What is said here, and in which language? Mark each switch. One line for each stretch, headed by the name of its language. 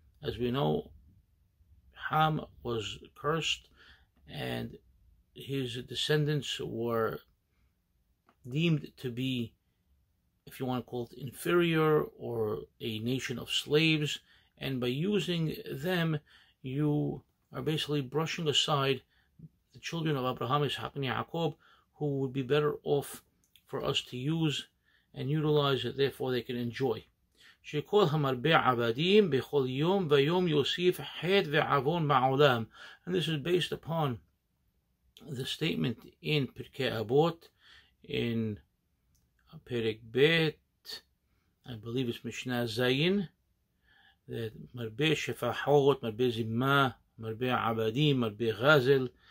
English: As we know, Ham was cursed, and his descendants were deemed to be, if you want to call it, inferior or a nation of slaves, and by using them you are basically brushing aside the children of Abraham, Isaac, and Yaakov, who would be better off for us to use and utilize, therefore they can enjoy.
Hebrew: שכל המרבה עבדים בכל יום ויום יוסיף חטא ועוון בעולם.
English: And this is based upon the statement in Pirkei Avot, in Perek Bet, I believe it's Mishnah Zayin, that
Hebrew: marbe shefahot, marbe zimma, marbe abadim, marbe ghazel.